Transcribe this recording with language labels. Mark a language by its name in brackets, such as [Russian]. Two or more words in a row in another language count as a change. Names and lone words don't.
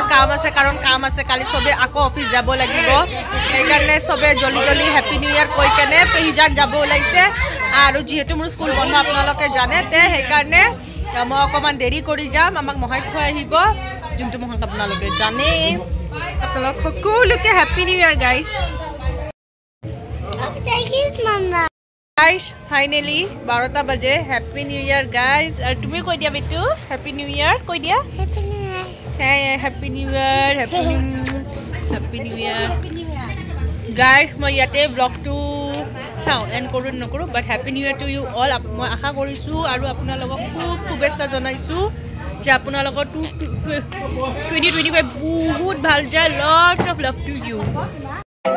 [Assamese] কাম আছে কাৰণ কাম আছে কালি সবে আকৌ অফিস যাব লাগিব সেইকাৰণে সবে জলদি [English] Happy New Year [Assamese] কৈ কেনে পেহিজাক যাব ওলাইছে আৰু যিহেতু মোৰ স্কুল বন্ধ আপোনালোকে জানে তে সেইকাৰণে মই অকমান দেৰি কৰি যাম আমাক মহাই থৈ আহিব যোনটো মহাক আপোনালোকে জানে আপোনালোক সকলোকে [English] Happy New Year guys Guys, finally, [Assamese] 12 baje. [English] Happy New Year, guys. [Assamese] তুমি কৈ দিয়া বেটু? [English] Happy New Year, [Assamese] কৈ দিয়া? [English] Happy New Year. Hey, Happy New Year, Happy New Year. [Assamese] Guys, মই যাতে ভ্লগটো চাও এণ্ড কৰু নোকোৰো, [English] but Happy New Year to you all. [Assamese] মই আশা কৰিছোঁ আৰু আপোনালোকক খুব শুভেচ্ছা জনাইছোঁ. যে আপোনালোকক 2025 বহুত ভাল যায়. [English] Lots of love to you.